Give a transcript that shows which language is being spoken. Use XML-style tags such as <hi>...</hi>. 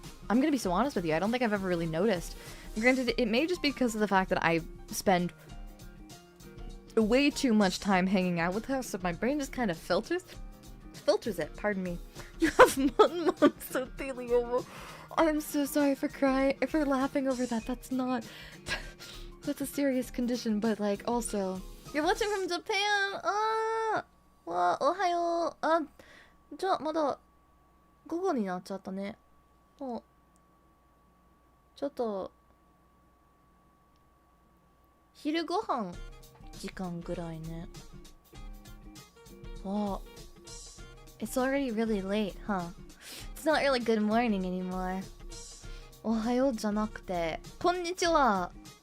<en>I'm gonna be so honest with you. I don't think I've ever really noticed. Granted, it may just be because of the fact that I spend way too much time hanging out with her, so my brain just kind of filters it. Pardon me. You have Mon-Mons, Ophelia. I'm so sorry for laughing over that. That's not. That's a serious condition, but like also. You're watching from Japan. Well, ohayo.</en> <ja>じゃあまだ午後になっちゃったね。もうちょっと昼ご飯時間ぐらいね。</ja> <en>Well, it's already really late, huh? It's not really good morning anymore.</en> <ja>おはようじゃなくて、こんにちは。</ja>